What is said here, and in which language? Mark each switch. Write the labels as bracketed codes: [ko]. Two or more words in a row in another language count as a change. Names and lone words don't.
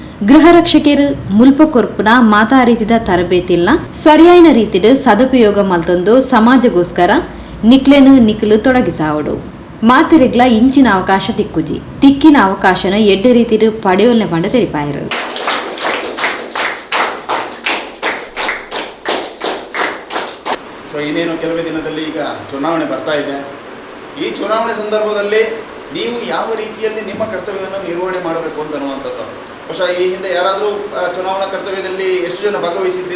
[tcy] ಗೃಹ ರಕ್ಷಕರು ಮುಲ್ಪ ಕೊರ್ಪುನ ಮಾತಾ ರೀತಿದ ತರಬೇತಿಲ್ನ ಸರಿಯಾಯಿನ ರೀತಿಡ್ ಸದುಪಯೋಗ ಮಲ್ತೊಂದು ಸಮಾಜಗೋಸ್ಕರ ನಿಕ್ಲು ತೊಡಗಿಸಾವಡು. ಮಾತಿರಿಗ್ಲ ಇಂಚಿನ ಅವಕಾಶ ತಿಕ್ಕಿನ ಅವಕಾಶನ ಎಡ್ಡೆ ರೀತಿಡ್ ಪಡೆಯೋಲ್ನೆ ಪಂಡ ತೆರಿಪಾಯರು. [kn] ಸೊ ಇನ್ನೇನು ಕೆಲವೇ ದಿನದಲ್ಲಿ ಈಗ ಚುನಾವಣೆ ಬರ್ತಾ ಇದೆ. ಈ ಚುನಾವಣೆ ಸಂದರ್ಭದಲ್ಲಿ ನೀವು ಯಾವ ರೀತಿಯಲ್ಲಿ ನಿಮ್ಮ ಕರ್ತವ್ಯವನ್ನು ನಿರ್ವಹಣೆ ಮಾಡಬೇಕು ಅಂತನ್ನುವಂಥದ್ದು. ಬಹುಶಃ ಈ ಹಿಂದೆ ಯಾರಾದರೂ ಚುನಾವಣಾ ಕರ್ತವ್ಯದಲ್ಲಿ ಎಷ್ಟು ಜನ ಭಾಗವಹಿಸಿದ್ದೀರಿ?